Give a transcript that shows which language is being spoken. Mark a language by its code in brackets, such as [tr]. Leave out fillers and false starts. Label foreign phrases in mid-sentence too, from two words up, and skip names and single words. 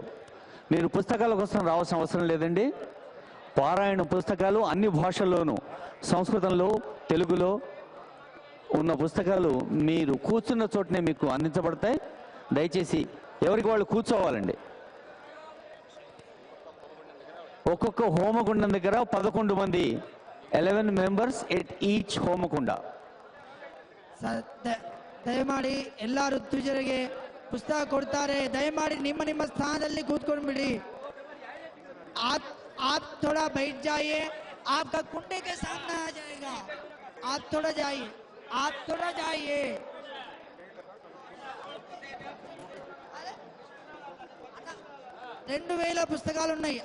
[te] మీరు పుస్తకాల కోసం రావాల్సిన అవసరం లేదండి. పారాయణ పుస్తకాలు అన్ని భాషల్లోనూ, సంస్కృతంలో, తెలుగులో ఉన్న పుస్తకాలు మీరు కూర్చున్న చోటనే మీకు అందించబడతాయి. దయచేసి ఎవరికి వాళ్ళు కూర్చోవాలండి. ఒక్కొక్క హోమగుండం దగ్గర 11 మంది, 11 [en] members at each [te] హోమకుండ. [kn] ದಯಮಾಡಿ ಎಲ್ಲರೂ ತುಜರಿಗೆ ಪುಸ್ತಕ ಕೊಡ್ತಾರೆ. ದಯಮಾಡಿ ನಿಮ್ಮ ನಿಮ್ಮ ಸ್ಥಾನದಲ್ಲಿ ಕೂತ್ಕೊಂಡು ಬಿಡಿ. [hi] आप थोड़ा बैठ जाइए, आपका कुंडे के सामने आ जाएगा. आप थोड़ा जाइए, आप थोड़ा जाइए. [te] 2000 పుస్తకాలు ఉన్నాయి.